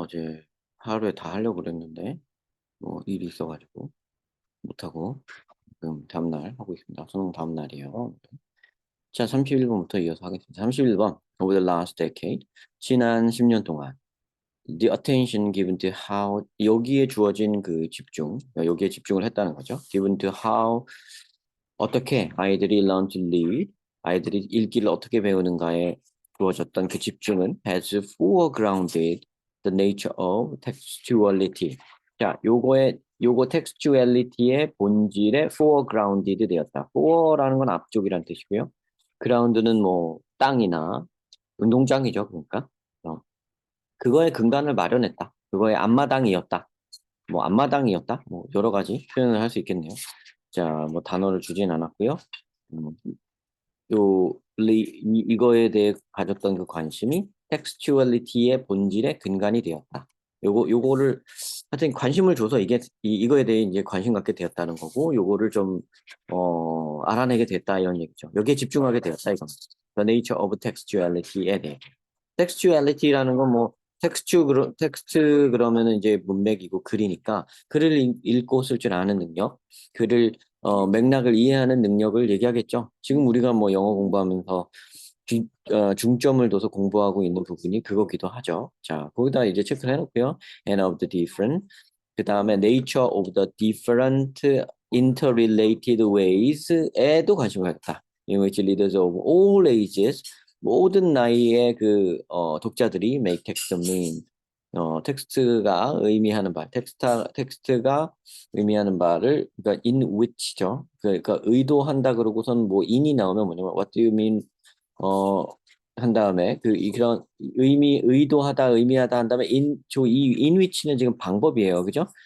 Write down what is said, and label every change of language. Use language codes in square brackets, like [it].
[ko] 어제 하루에 다 하려고 그랬는데, 뭐, 일이 있어가지고, 못하고, 지금 다음날 하고 있습니다. 수능 다음날이에요. 자, 31번부터 이어서 하겠습니다. 31번. [en] Over the last decade. [ko] 지난 10년 동안. [en] The attention given to how, [ko] 여기에 주어진 그 집중, 여기에 집중을 했다는 거죠. [en] Given to how, [ko] 어떻게 아이들이 [en] learn to read, [ko] 아이들이 읽기를 어떻게 배우는가에 주어졌던 그 집중은 [en] has foregrounded the nature of textuality. [ko] 자, 요거 textuality의 본질에 foregrounded 되었다. fore라는 건 앞쪽이란 뜻이고요. ground는 뭐 땅이나 운동장이죠, 그러니까. 그거의 근간을 마련했다. 그거의 앞마당이었다. 뭐 앞마당이었다. 뭐 여러 가지 표현을 할 수 있겠네요. 자, 뭐 단어를 주진 않았고요. 음, 이거에 대해 가졌던 그 관심이 텍스튜얼리티의 본질의 근간이 되었다. 요거를 하여튼 관심을 줘서 이거에 대해 이제 관심 갖게 되었다는 거고, 요거를 좀 알아내게 됐다 이런 얘기죠. 여기에 집중하게 되었다 이건. [en] The nature of textuality에 대해. [ko] 텍스튜얼리티라는 건 뭐 텍스트 그러면은 이제 문맥이고 글이니까 글을 읽고 쓸 줄 아는 능력, 글을 맥락을 이해하는 능력을 얘기하겠죠. 지금 우리가 뭐 영어 공부하면서 중점을 둬서 공부하고 있는 부분이 그거기도 하죠. 자, 거기다 이제 체크를 해놓고요. [en] And of the different. [ko] 그 다음에 [en] nature of the different interrelated ways에도 [ko] 관심을 갖다. [en] In which leaders of all ages, [ko] 모든 나이의 그 독자들이 [en] make text mean. [ko] 텍스트가 의미하는 바, 텍스트가 의미하는 바를, 그러니까 [en] in which [ko] 죠. 그러니까 의도한다 그러고선 뭐 in이 나오면 뭐냐면 [en] what do you mean [ko] 어, 한 다음에 그런 의도하다, 의미하다 한 다음에 이 [en] in which [ko] 는 지금 방법이에요, 그죠?